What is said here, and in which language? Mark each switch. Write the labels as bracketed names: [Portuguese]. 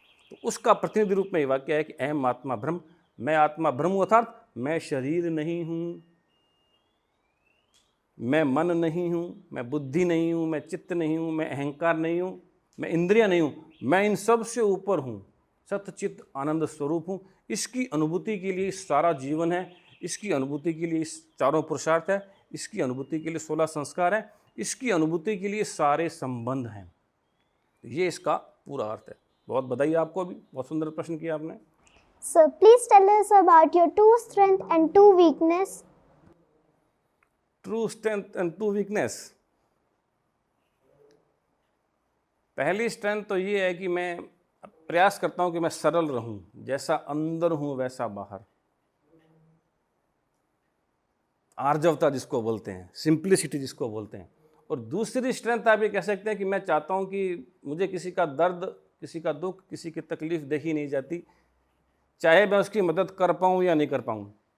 [Hindi] तो उसका प्रतिनिधि रूप में ये वाक्य है कि अहम आत्मा ब्रह्म, मैं आत्मा ब्रह्म, अर्थात मैं शरीर नहीं हूँ, मैं मन नहीं हूँ, मैं बुद्धि नहीं हूँ, मैं चित्त नहीं हूँ, मैं अहंकार नहीं हूँ, मैं इंद्रिया नहीं हूँ, मैं इन सब से ऊपर हूँ, सतचित आनंद स्वरूप हूँ। इसकी अनुभूति के लिए सारा जीवन है, इसकी अनुभूति के लिए इस चारों पुरुषार्थ है, इसकी अनुभूति के लिए 16 संस्कार है, इसकी अनुभूति के लिए सारे संबंध हैं। ये इसका पूरा अर्थ है। बहुत बधाई आपको भी, बहुत सुंदर प्रश्न किया आपने। [English] Sir, please tell us about your 2 strength and 2 weakness. Two strength and two weakness. [Hindi] पहली स्ट्रेंथ तो ये है कि मैं प्रयास करता हूं कि मैं सरल रहूं, जैसा अंदर हूं वैसा बाहर। आर्जवता जिसको बोलते हैं, सिंप्लिसिटी जिसको बोलते हैं। और दूसरी स्ट्रेंथ आप ये कह सकते हैं कि मैं चाहता हूं कि मुझे किसी का दर्द, किसी का दुख, किसी की तकलीफ देखी नहीं जाती, चाहे मैं उसकी मदद कर पाऊं या नहीं कर पाऊं।